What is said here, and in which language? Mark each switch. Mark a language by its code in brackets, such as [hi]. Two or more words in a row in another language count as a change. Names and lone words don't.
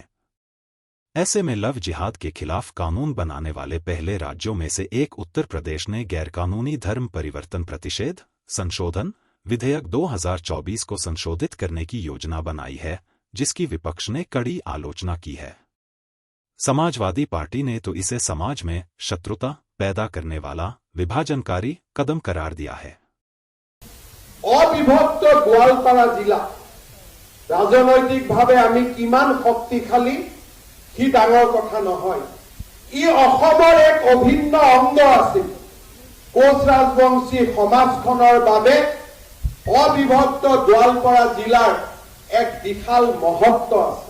[hi] ऐसे में लव जिहाद के खिलाफ कानून बनाने वाले पहले राज्यों में से एक उत्तर प्रदेश ने गैरकानूनी धर्म परिवर्तन प्रतिषेध संशोधन विधेयक 2024 को संशोधित करने की योजना बनाई है, जिसकी विपक्ष ने कड़ी आलोचना की है। समाजवादी पार्टी ने तो इसे समाज में शत्रुता पैदा करने वाला विभाजनकारी कदम करार दिया है। [as] অবিভক্ত গোৱালপাৰা জিলা ৰাজনৈতিকভাৱে আমি কিমান শক্তিশালী কি ডাঙৰ কথা নহয়। ই অসমৰ এক অভিন্ন অংগ আছিল। কোচ ৰাজবংশী সমাজখনৰ বাবে অবিভক্ত গোৱালপাৰা জিলাৰ এক বিশাল মহত্ব আছে।